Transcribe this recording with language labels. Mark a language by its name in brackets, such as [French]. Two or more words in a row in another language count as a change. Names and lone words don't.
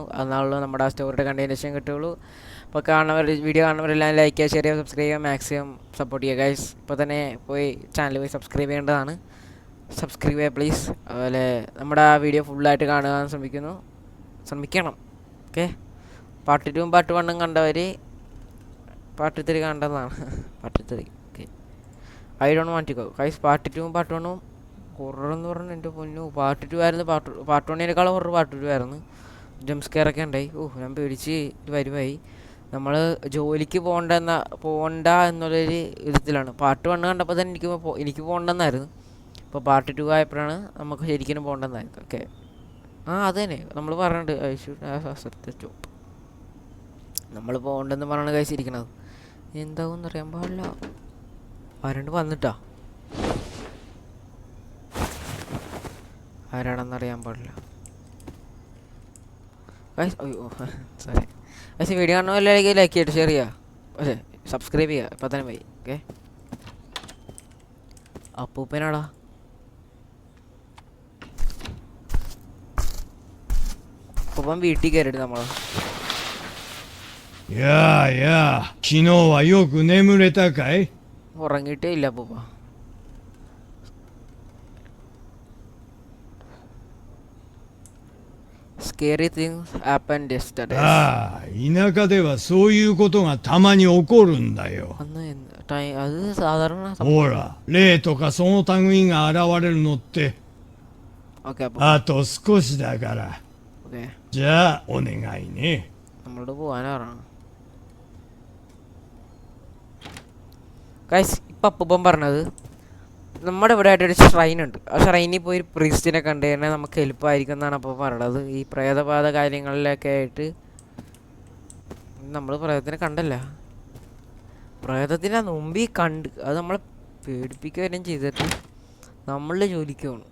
[Malayalam] അതാണല്ലോ നമ്മുടെ ആ സ്റ്റോറിയുടെ കണ്ടിന്യൂഷൻ കിട്ടുള്ളൂ. അപ്പോൾ വീഡിയോ കാണുന്നവരെല്ലാം ലൈക്ക് ചെയ്യുക, ഷെയർ ചെയ്യുക, സബ്സ്ക്രൈബ് ചെയ്യുക, [English] maximum support [Malayalam] ചെയ്യുക ഗൈസ്. ഇപ്പോൾ തന്നെ പോയി ചാനൽ പോയി സബ്സ്ക്രൈബ് ചെയ്യേണ്ടതാണ്. സബ്സ്ക്രൈബ് ചെയ്യുക പ്ലീസ്. അതുപോലെ നമ്മുടെ ആ വീഡിയോ ഫുള്ളായിട്ട് കാണുക ശ്രമിക്കണം. ഓക്കെ, പാർട്ട് 2 പാർട്ട് 1 കണ്ടവർ പാർട്ട് 3 കണ്ടതാണ്. [English] Part 3 I don't want to go guys. [Malayalam] പാർട്ട് 2 പാർട്ട് 1 ഹൊറർ എന്ന് പറഞ്ഞാൽ എൻ്റെ പൊന്നു. പാർട്ട് 2 ആയിരുന്നു. പാർട്ട് 1-നേക്കാളും ഹൊറർ പാർട്ട് 2 ആയിരുന്നു. ജംസ്കെയറൊക്കെ ഉണ്ടായി. ഞാൻ പേടിച്ച് വരുമായി. നമ്മൾ ജോലിക്ക് പോകണ്ട എന്നുള്ളൊരു വിധത്തിലാണ്. പാർട്ട് 1 കണ്ടപ്പോൾ തന്നെ എനിക്ക് പോകണ്ടെന്നായിരുന്നു. ഇപ്പോൾ പാർട്ട് 2 ആയപ്പോഴാണ് നമുക്ക് ശരിക്കും പോകണ്ടെന്നായിരുന്നു. ഓക്കെ, അത് തന്നെ നമ്മൾ പറഞ്ഞിട്ടുണ്ട്. [English] I should have accepted the job. [Malayalam] നമ്മൾ പോകണ്ടെന്ന് പറഞ്ഞാണ് കഴിച്ചിരിക്കണത്. എന്താവും അറിയാൻ പാടില്ല. ആരാണ്ട് വന്നിട്ടാ, ആരാണെന്നറിയാൻ പാടില്ല. അയ്യോ സോറി പക്ഷേ വീഡിയോ കാണുന്നവരിലേക്ക് ലൈക്ക് ചെയ്തിട്ട് ഷെയർ ചെയ്യുക, പക്ഷേ സബ്സ്ക്രൈബ് ചെയ്യുക. ഇപ്പം തന്നെ പോയി. ഓക്കെ, അപ്പൂപ്പനാടാ. അപ്പൂപ്പൻ വീട്ടിൽ കയറിയിട്ട് നമ്മളെ ഉറങ്ങിയിട്ടേ ഇല്ല അപ്പൂപ്പ. [English] Scary things happened yesterday. [Japanese] 田舎ではそういうことがたまに起こるんだよ。 [Malayalam] അത് സാധാരണ. [Japanese] ほら、霊とかその類が現れるのって。あと少しだから。じゃあお願いね。 [Malayalam] നമ്മളോട് പോവാനാണ് ഗൈസ്. ഇപ്പം അപ്പൂപ്പൻ പറഞ്ഞത് നമ്മുടെ ഇവിടെ ആയിട്ടൊരു ഷ്രൈൻ ഉണ്ട്. ആ ഷ്രൈനിൽ പോയി പ്രീസ്റ്റിനെ കണ്ടു കഴിഞ്ഞാൽ നമുക്ക് എളുപ്പമായിരിക്കും എന്നാണ് അപ്പോൾ പറയണത്. ഈ പ്രേതബാധ കാര്യങ്ങളിലൊക്കെ ആയിട്ട് നമ്മൾ പ്രേതത്തിനെ കണ്ടല്ല, പ്രേതത്തിനെ മുമ്പിൽ കണ്ട് അത് നമ്മളെ പേടിപ്പിക്കുകയും ചെയ്തിട്ട് നമ്മളുടെ ജോലിക്ക് പോകണം.